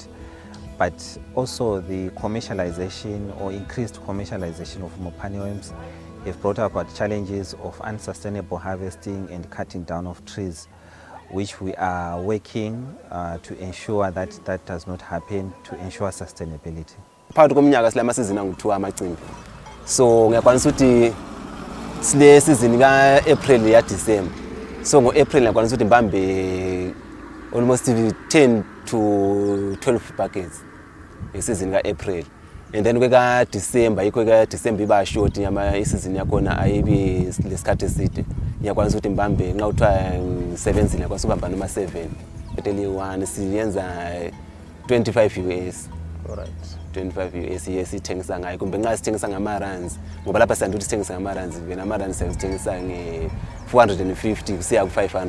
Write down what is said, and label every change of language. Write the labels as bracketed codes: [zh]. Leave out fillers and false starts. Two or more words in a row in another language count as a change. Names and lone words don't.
[en] But also the commercialization or increased commercialization of Mopane worms have brought about challenges of unsustainable harvesting and cutting down of trees, which we are working to ensure that that does not happen, to ensure sustainability. [nd] Phakathi komnyaka sile amasizini angu-2 amacimbi. So ngiyakwanisa ukuthi sile season ka-April ya December. So ngo-April ngiyakwanisa ukuthi ngibambe [en] almost 10 to 12 buckets [nd] ngesizini ka-April. [en] And then [nd] kweka-December, yikho ka-December iba short isizini yakhona ayibi lesikhathi eside. Ngiyakwanisa ukuthi ngibambe nxa kuthiwa 7 ngiyakwanisa ukubamba noma 7. Eteli 1 siyenza 25 US. [en] Alright. [nd] 25 US sithengisa ngayo kumbe nxa sithengisa ngama-runs ngoba lapha siyanto ukuthi sithengisa ngama-runs vena ama-runs sithengisa nge-450 kusiya ku-500.